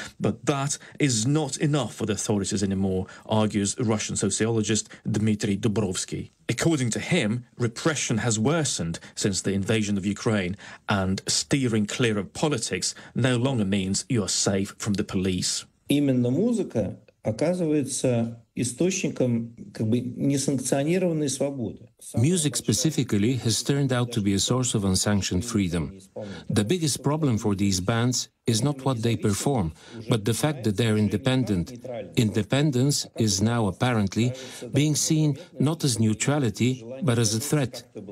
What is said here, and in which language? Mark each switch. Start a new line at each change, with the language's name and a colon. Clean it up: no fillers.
English: But that is not enough for the authorities anymore, argues Russian sociologist Dmitry Dubrovsky. According to him, repression has worsened since the invasion of Ukraine, and steering clear of politics no longer means you are safe from the police.
Russian: Именно музыка оказывается источником как бы несанкционированной свободы.
English: Music specifically has turned out to be a source of unsanctioned freedom. The biggest problem for these bands is not what they perform, but the fact that they're independent. Independence is now apparently being seen not as neutrality, but as a threat.